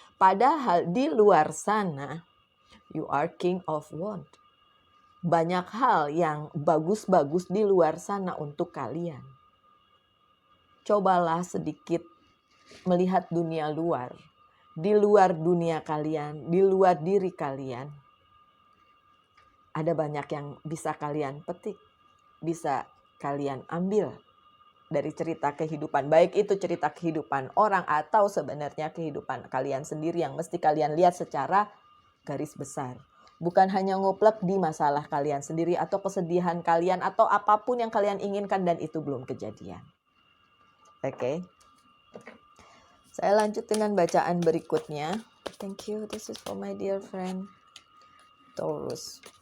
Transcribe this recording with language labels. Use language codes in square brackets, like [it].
[id] Padahal di luar sana, [en] you are King of Wands. [id] Banyak hal yang bagus-bagus di luar sana untuk kalian. Cobalah sedikit melihat dunia luar. Di luar dunia kalian, di luar diri kalian. Ada banyak yang bisa kalian petik, bisa kalian ambil dari cerita kehidupan. Baik itu cerita kehidupan orang atau sebenarnya kehidupan kalian sendiri yang mesti kalian lihat secara garis besar. Bukan hanya nguplek di masalah kalian sendiri atau kesedihan kalian atau apapun yang kalian inginkan dan itu belum kejadian. Oke. Saya lanjut dengan bacaan berikutnya. [en] Thank you. This is for my dear friend Taurus.